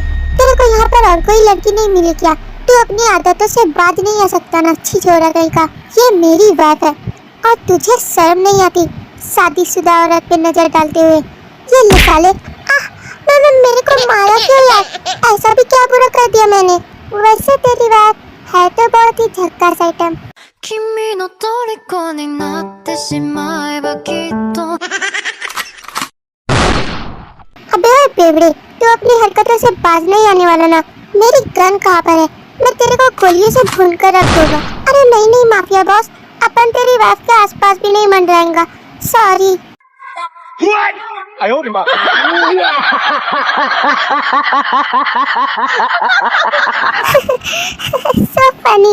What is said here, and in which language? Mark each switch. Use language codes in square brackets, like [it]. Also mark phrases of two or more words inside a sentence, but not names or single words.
[hi] तेरे को यहाँ पर और कोई लड़की नहीं मिली क्या? तू अपनी आदतों से बाज नहीं आ सकता ना, छिछोरा कहीं का। ये मेरी बात है और तुझे शर्म नहीं आती शादीशुदा औरत पे नजर डालते हुए? ये निकाले। मेरे को मारा क्यों यार? ऐसा भी क्या बुरा कर दिया मैंने? वैसे तेरी बात है तो बहुत ही झक्कास आइटम। [ja] 君の虜になってしまえばきっと [hi] अबे ओए बेवड़े, तू अपनी हरकतों से बाज नहीं आने वाला ना? मेरी गन कहाँ पर है? मैं तेरे को गोलियों से भून कर रख दूंगा। अरे नहीं [en] mafia boss, [hi] अपन तेरी वाइफ के आसपास भी नहीं मंडराएंगा। [en] सॉरी। So funny।